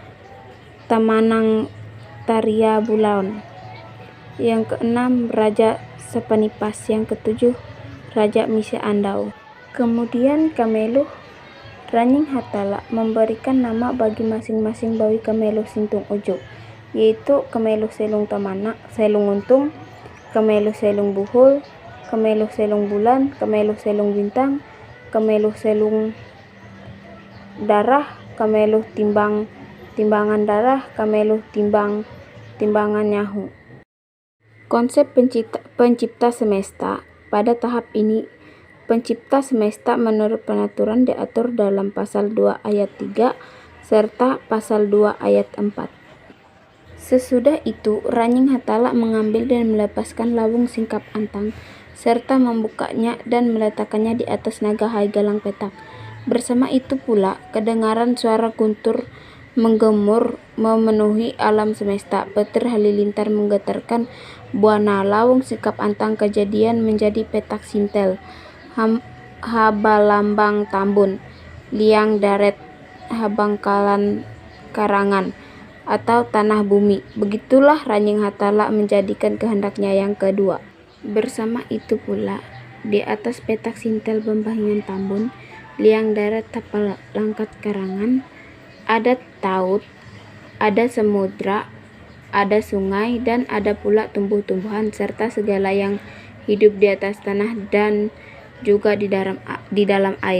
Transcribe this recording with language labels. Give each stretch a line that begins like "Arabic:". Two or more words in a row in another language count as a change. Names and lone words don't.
Indonesian: Tamanang Taria Bulaon, yang keenam Raja Sapanipas, yang ketujuh Raja Mise Andau. Kemudian Kameluh Ranying Hatala memberikan nama bagi masing-masing bawi Kameluh Sintung Ujuk, yaitu Kameluh Selung Tamana, Selung Untung, Kameluh Selung Buhul, Kameluh Selung Bulan, Kameluh Selung Bintang, Kameluh Selung Darah, Kameluh Timbangan Darah, Kameluh Timbangan Nyahu. Konsep pencipta semesta. Pada tahap ini, pencipta semesta menurut penaturan diatur dalam pasal 2 ayat 3 serta pasal 2 ayat 4. Sesudah itu, Ranying Hatala mengambil dan melepaskan lawung singkap antang serta membukanya dan meletakkannya di atas
Ngaju: naga hai galang petak.
Indonesian: Bersama itu pula, kedengaran suara guntur menggemur memenuhi alam semesta. Petir halilintar menggetarkan buana. Lawung singkap antang kejadian menjadi petak sintel.
Ngaju: Habalambang Tambun, liang daret, habangkalan karangan, atau tanah bumi.
Indonesian: Begitulah Ranying Hatala menjadikan kehendaknya yang kedua. Bersama itu pula, di atas petak sintel
Ngaju: Bambahingan Tambun, liang darat tapal langkat karangan,
Indonesian: ada taut, ada samudra, ada sungai, dan ada pula tumbuh-tumbuhan serta segala yang hidup di atas tanah dan juga di dalam air.